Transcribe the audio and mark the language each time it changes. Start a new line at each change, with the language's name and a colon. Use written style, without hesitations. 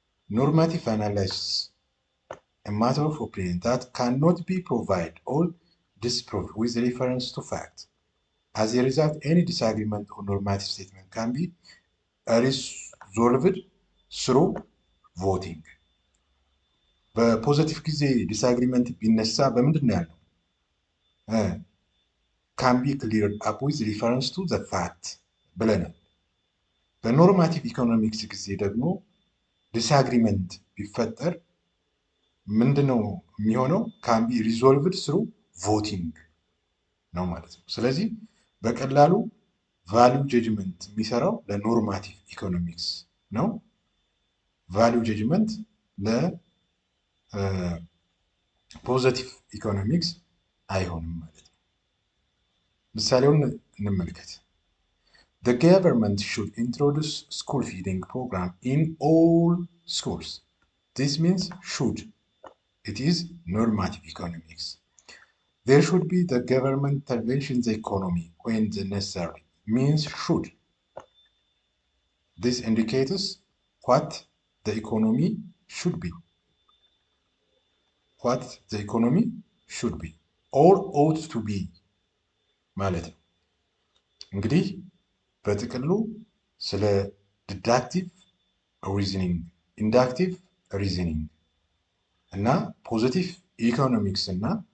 English: Normative analysis, a matter of opinion that cannot be proved or disproved with reference to fact. As a result, any disagreement on normative statement can be resolved through voting.
Amharic: በፖዚቲቭ ጊዜ ዲስአግሪመንት ቢነሳ በምንድን ነው ያለው?
English: can be cleared up with reference to the fact
Amharic: ብለናል። በኖርማቲቭ ኢኮኖሚክስ ጊዜ ደግሞ ዲስአግሪመንት ቢፈጠር ምንድነው የሚሆነው?
English: can be resolved through voting
Amharic: ነው ማለት ነው። ስለዚህ በቀላሉ ቫልዩ ጀጅመንት የሚሰራው ለኖርማቲቭ ኢኮኖሚክስ ነው። ቫልዩ ጀጅመንት ለፖዚቲቭ ኢኮኖሚክስ አይሆንም ማለት ነው። ምሳሌውን እንመልከት።
English: The government should introduce school feeding program in all schools. This means should. It is normative economics. There should be the government intervention in the economy when the necessary means should. This indicates what the economy should be. What the economy should be or ought to be
Amharic: ማለት ነው። እንግዲህ በጥቅሉ ስለ ዲዳክቲቭ ሪዝኒንግ፣ ኢንዳክቲቭ ሪዝኒንግ እና ፖዚቲቭ ኢኮኖሚክስ እና